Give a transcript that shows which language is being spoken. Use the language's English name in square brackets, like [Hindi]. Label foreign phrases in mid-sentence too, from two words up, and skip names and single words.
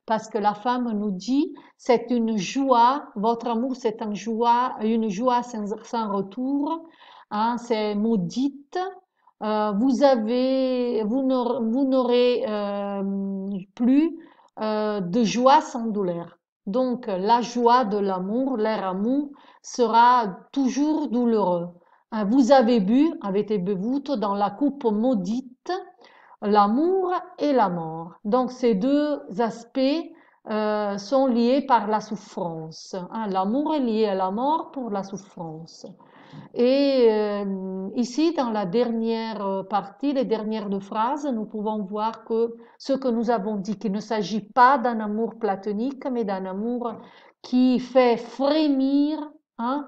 [French] parce que la femme nous dit, c'est une joie, votre amour c'est une joie sans retour, hein, c'est maudite. Vous n'aurez plus de joie sans douleur. Donc, la joie de l'amour, leur amour sera toujours douloureux. Vous avez bu, [Italian] avete bevuto [French] dans la coupe maudite l'amour et la mort. Donc, ces deux aspects sont liés par la souffrance, hein. L'amour est lié à la mort pour la souffrance. Et ici, dans la dernière partie, les dernières deux phrases, nous pouvons voir que ce que nous avons dit, qu'il ne s'agit pas d'un amour platonique, mais d'un amour qui fait frémir, hein.